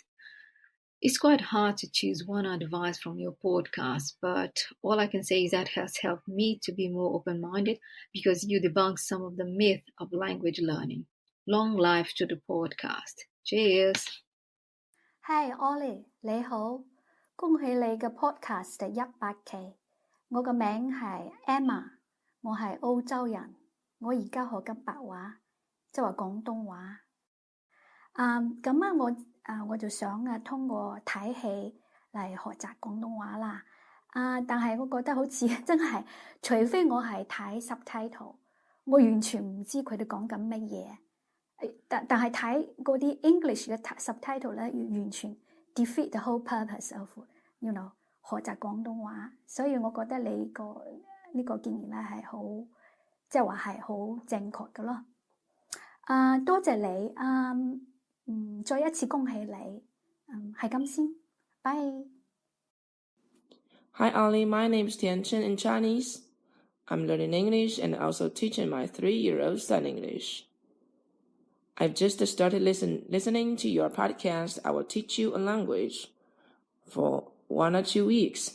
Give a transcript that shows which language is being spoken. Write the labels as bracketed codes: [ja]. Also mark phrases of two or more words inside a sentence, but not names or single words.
[en] It's quite hard to choose one advice from your podcast, but all I can say is that has helped me to be more open-minded because you debunk some of the myth of language learning. Long life to the podcast. Cheers! Hi Ollie， [yue] 你好，恭喜你嘅 podcast 第100期。我個名係 Emma， 我係澳洲人，我而家學緊白話，即係話廣東話。我就想通過睇戲嚟學習廣東話啦。但係我覺得好似真係，除非我係睇 subtitle， 我完全唔知佢哋講緊乜嘢。但係睇嗰啲 English 嘅 subtitle 咧，完全 [en] defeat the whole purpose of [yue] 學習廣東話。所以我覺得你呢個建議咧係好，即係話係好正確嘅咯。多謝你，再一次恭喜你，係咁先，拜。 [en] Hi Ollie, my name is Tianchen in Chinese. I'm learning English and also teaching my 3-year-old son English. I've just started listening to your podcast. I will teach you a language for 1 or 2 weeks.